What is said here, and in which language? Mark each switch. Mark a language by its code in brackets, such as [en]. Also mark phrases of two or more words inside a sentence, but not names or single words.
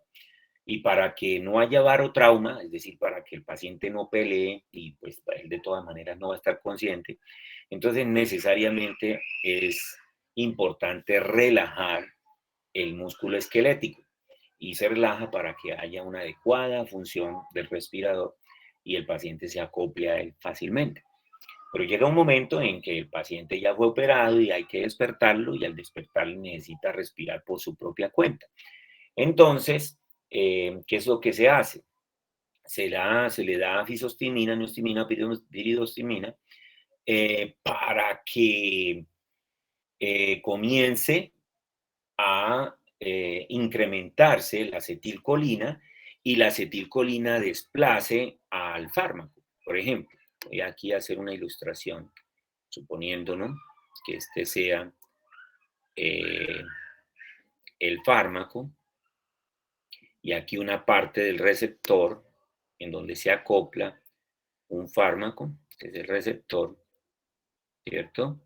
[es] Y para que no haya barotrauma, es decir, para que el paciente no pelee y pues él de todas maneras no va a estar consciente, entonces necesariamente es importante relajar el músculo esquelético y se relaja para que haya una adecuada función del respirador y el paciente se acople a él fácilmente. Pero llega un momento en que el paciente ya fue operado y hay que despertarlo y al despertarlo necesita respirar por su propia cuenta. Entonces, ¿qué es lo que se hace? Se le da fisostigmina, neostigmina, piridostigmina, para que comience a incrementarse la acetilcolina y la acetilcolina desplace al fármaco. Por ejemplo, voy aquí a hacer una ilustración, suponiendo, ¿no?, que este sea el fármaco y aquí una parte del receptor en donde se acopla un fármaco, que es el receptor, ¿cierto?